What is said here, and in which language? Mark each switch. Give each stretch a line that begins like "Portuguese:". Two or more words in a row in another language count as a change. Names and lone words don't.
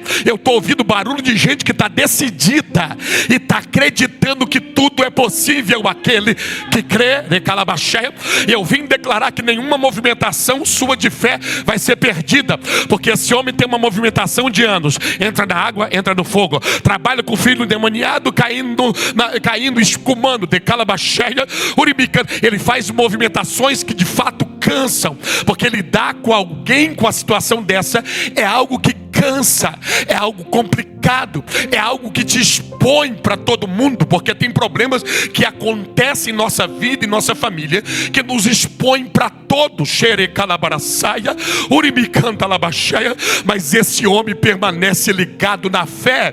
Portuguese: Eu estou ouvindo barulho de gente que está decidida e está acreditando que tudo é possível aquele que crê, Calabacheia. Eu vim declarar que nenhuma movimentação sua de fé vai ser perdida, porque esse homem tem uma movimentação de anos. Entra na água, entra no fogo, trabalha com o filho endemoniado, caindo, escumando, Calabacheia, uribicando. Ele faz movimentações que de fato cansam, porque lidar com alguém com a situação dessa é algo que cansa, é algo complicado, é algo que te expõe para todo mundo, porque tem problemas que acontecem em nossa vida e nossa família que nos expõem para todos, xerecalabaraçaia, urimicantalabachaya, mas esse homem permanece ligado na fé.